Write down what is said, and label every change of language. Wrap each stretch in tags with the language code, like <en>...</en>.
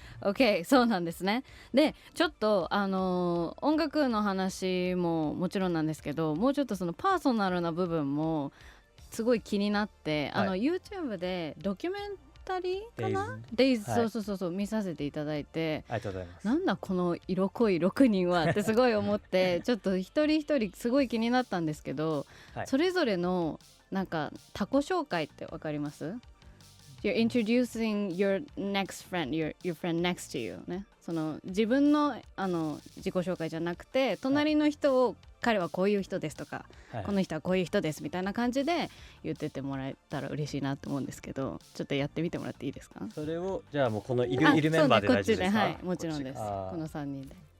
<ja>OK、 そうなんですね。でちょっと音楽の話ももちろんなんですけど、もうちょっとそのパーソナルな部分もすごい気になって、YouTube でドキュメンタリーかな、デイズ、そう見させていただいて、ありがとうございます。なんだこの色濃い6人はってすごい思ってちょっと一人一人すごい気になったんですけど、それぞれのなんか他己紹介ってわかります？</ja> <en>You're introducing your next friend, your friend next to you ね。</en> <ja>その自分の自己紹介じゃなくて、隣の人を彼はこういう人ですとか、この人はこういう人ですみたいな感じで言っててもらえたら嬉しいなと思うんですけど、ちょっとやってみてもらっていいですか？それをじゃあもうこのいるメンバーで大丈夫ですか？はい、もちろんです。この3人で。</ja>